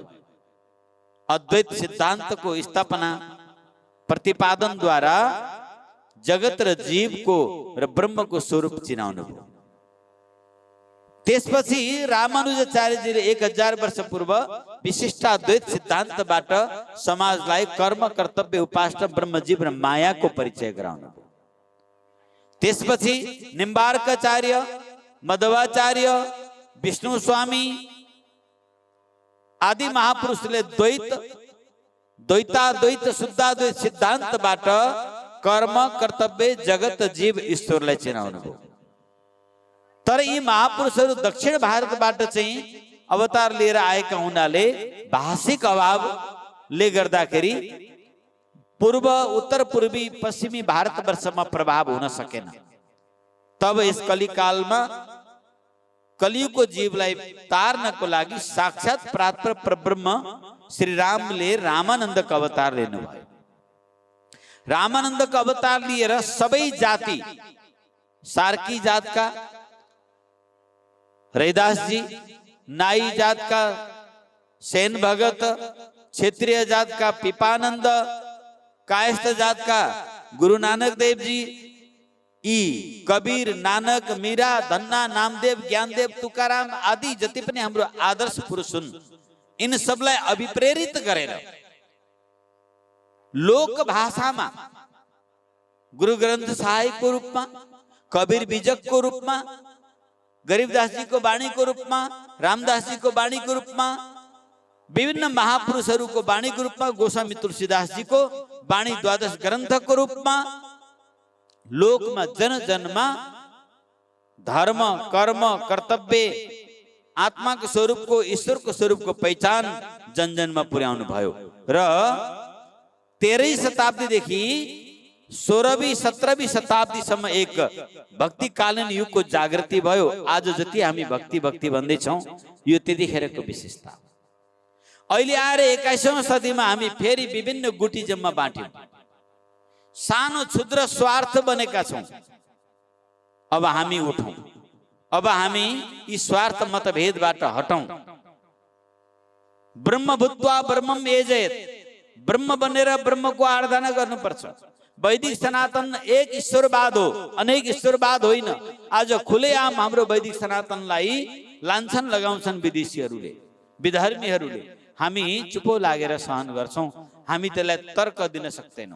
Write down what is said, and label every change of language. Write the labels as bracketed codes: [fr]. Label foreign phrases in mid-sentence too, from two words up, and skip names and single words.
[ne] अद्वैत सिद्धान्तको स्थापना प्रतिपादनद्वारा जगत र जीवको र ब्रह्मको स्वरूप चिनाउनु भयो। त्यसपछि रामानुजाचार्यजीले 1000 वर्ष पूर्व विशिष्टाद्वैत सिद्धान्तबाट समाजलाई कर्म, कर्तव्य, उपासना, ब्रह्मजीव र मायाको परिचय गराउनु भयो। त्यसपछि निम्बार्काचार्य, मध्वाचार्य, विष्णु स्वामी आदि महापुरुषले द्वैत, द्वैताद्वैत, शुद्धाद्वैत सिद्धान्तबाट कर्म, कर्तव्य, जगत, जीव, ईश्वरलाई चिनाउनु भयो। तर यी महापुरुषहरू दक्षिण भारतबाट चाहिँ अवतार लिएर आएका हुनाले भाषिक अभावले गर्दाखेरि पूर्व, उत्तर, पूर्वी, पश्चिमी भारतवर्षमा प्रभाव हुन सकेन। तब यस कलिकालमा कलियुगको जीवलाई तार्नको लागि साक्षात प्राप्त परब्रह्म श्री रामले रामानन्दको अवतार लिनुभयो। रामानन्दको अवतार लिएर सबै जाति, सार्की जातका रैदास जी, नाई जातका सेन भगत, क्षेत्रीय जातका पिपानंद, कायस्थ जातका गुरु नानक देव जी, यी कबीर, नानक, मीरा, धन्ना, नामदेव, ज्ञानदेव, तुकाराम आदि जति पनि हाम्रो आदर्श पुरुष हुन्, इन सबलाई अभिप्रेरित गरेर लोक भाषामा गुरु ग्रन्थ साहिबको रूपमा, कबीर बीजकको रूपमा, [hi] गरीबदास जी को वाणी को रूप में, रामदास जी को वाणी को रूप में, विभिन्न महापुरुषों को वाणी को रूप में, गोस्वामी तुलसीदास जी को वाणी 12 ग्रंथ को रूप में लोक में जन जन में धर्म, कर्म, कर्तव्य, आत्मा को स्वरूप को, ईश्वर को स्वरूप को पहचान जन जन में [ne] पुर्याउनु भयो। र 13वीं शताब्दीदेखि 16वीं 17वीं शताब्दीसम्म एक भक्तिकालीन युगको जागृति भयो। आज जति हामी भक्ति भक्ति भन्दैछौं यो त्यतिखेरको विशेषता। अहिले आएर 21औं सदीमा हामी फेरि विभिन्न गुटिजममा बाँट्यौं, सानो क्षुद्र स्वार्थ बनेका छौं। अब हामी उठौं, अब हामी यी स्वार्थ मतभेदबाट हटौं। [sa] ब्रह्म भूत्वा ब्रह्मम यजेत, [ne] ब्रह्म बनेर ब्रह्मको आराधना गर्नुपर्छ। वैदिक सनातन एक ईश्वरवाद हो, अनेक ईश्वरवाद होइन। आज खुलेआम हाम्रो वैदिक सनातनलाई लान्छन लगाउँछन् विदेशीहरूले, विधर्मीहरूले। हामी चुपो लागेर सहन गर्छौं, हामी त्यसलाई तर्क दिन सक्दैनौं।